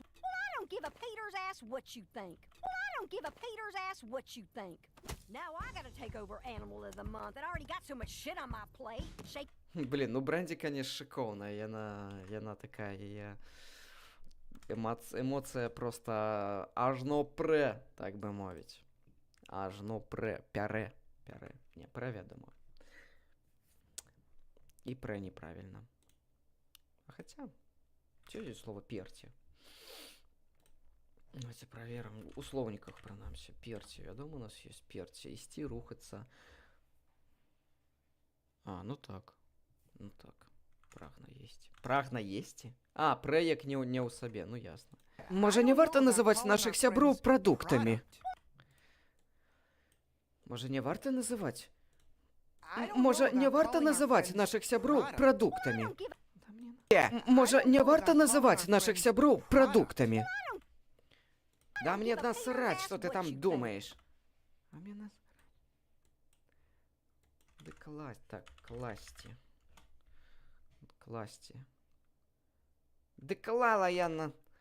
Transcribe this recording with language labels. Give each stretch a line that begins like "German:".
English: I don't give a Peter's ass what you think. I don't give a Peter's ass what you think. Now I gotta take over Animal of the Month. I already got so much shit on my plate. Shake.
Belarusian: Блін, ну Брэнді, конечно, шыкоўная. Яна такая, яе... Эмоцыя проста ажно прэ, так бы мовіць. Ажно прэ, пярэ. Не, прэ, вядома. І прэ неправільна. А хаця, ці ёсць слова перці?
Russian: Давайте проверим.
Belarusian: У словниках принамсі. Перці. Вядома, у нас есть перці. Ісці, рухацца. А, ну так. Ну так. Прагна есці. Прагна есці? А, прэ як не ў сабе. Ну ясна. Можа, не варта называць нашых сяброў прадуктамі? Можа, не варта называць? Можа, не варта называць нашых сяброў прадуктамі? Можа, не варта называць нашых сяброў прадуктамі?
Russian: Да мне насрать, что ты там думаешь. А мне насрать. Да класть, так, класти. Да клала я на...